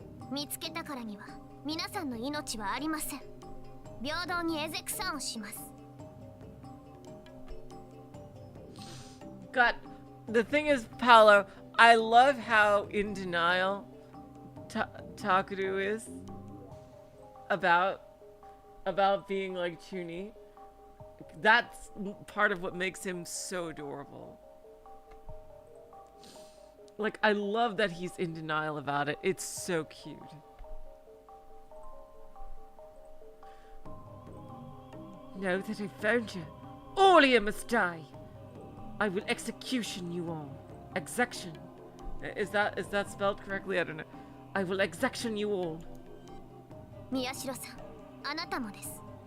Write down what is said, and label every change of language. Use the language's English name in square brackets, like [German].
[Japanese] 見つけたからには皆さんの命はありません。平等にエゼクサンをします。 [English] God, the thing is, Paolo, I love how in denial Takeru is about being like Chuni. That's part of what makes him so adorable. Like, I love that he's in denial about it. It's so cute. Now that I've found you, all of you must die. I will execution you all. Execution. Is that spelled correctly? I don't know. I will execution you all. [Japanese] 宮代さん、あなたもです。